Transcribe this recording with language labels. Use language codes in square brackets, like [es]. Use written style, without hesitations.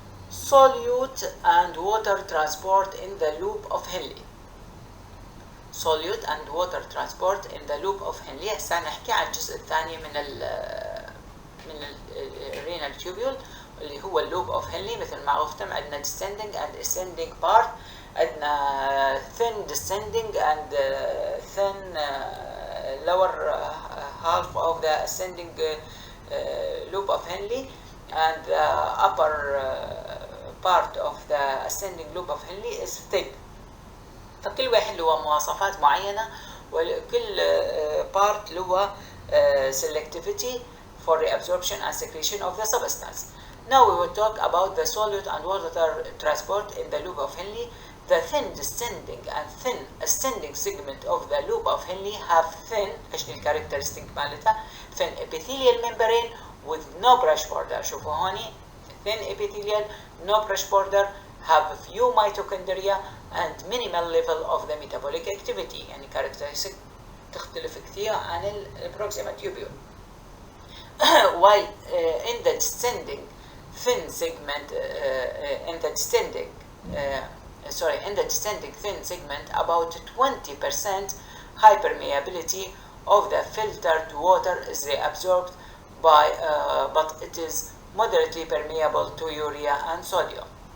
[en] Solute and water transport in the loop of Henle. Solute and water transport in the loop of Henle. [ar] هسه نحكي عن الجزء الثاني من ال renal tubule اللي هو اللوب اوف هنلي. مثل ما عرفتم عندنا [en] descending and ascending part، عندنا thin descending and thin lower half of the ascending loop of Henle and the upper part of the ascending loop of Henle is thick. [ar] فكل واحد له مواصفات معينة وكل part له [en] selectivity for reabsorption and secretion of the substance. Now we will talk about the solute and water transport in the loop of Henle. The thin descending and thin ascending segment of the loop of Henle have thin characteristic مالتها thin epithelial membrane with no brush border. [ar] شوفوا هوني [en] thin epithelial, no brush border, have few mitochondria and minimal level of the metabolic activity. [ar] يعني characteristic تختلف كثير عن ال proximal tubule. [en] While in the descending thin segment, in the descending thin segment, about 20% hypermeability of the filtered water is reabsorbed by, but it is moderately permeable to urea and sodium.